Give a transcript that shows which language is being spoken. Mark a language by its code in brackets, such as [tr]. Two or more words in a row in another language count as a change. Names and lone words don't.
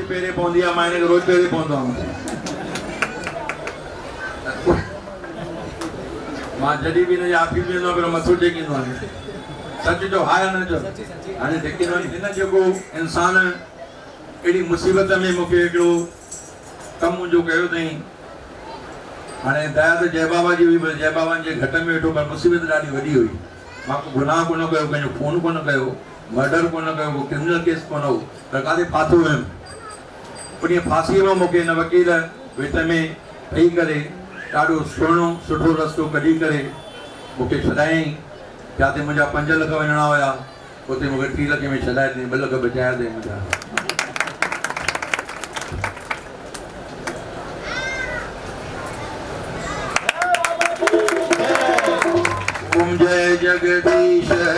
[sd] पेरे पवंदी आहे, मां हिनखे रोज़ पेरे पवंदो आहियां। मां जॾहिं बि हिनजे ऑफिस में वेंदो आहियां मथो टेकींदो आहियां। सच जो हाय न चओ हाणे टेकींदो आहियां। हिन जेको इंसान अहिड़ी मुसीबत में मूंखे हिकिड़ो कमु मुंहिंजो कयो अथई। हाणे दया त जय बाबा जी हुई, जय बाबा जे घट में वेठो, पर मुसीबत ॾाढी वॾी हुई। मां को गुनाह कोन कयो, कंहिंजो फ़ोन कोन कयो, मर्डर कोन कयो, को क्रिमिनल केस कोन हो, पर काथे फाथो हुयुमि। उन फांसीअ में मूंखे हिन वकील विच में वेही करे ॾाढो सुठो रस्तो कढी करे मूंखे छॾायईं। जिते मुंहिंजा 5 लख वञणा हुया उते मूंखे 3 लख में छॾाए ॾिनई, 2 लख बचाए ॾिनई मुंहिंजा। जय जगदीश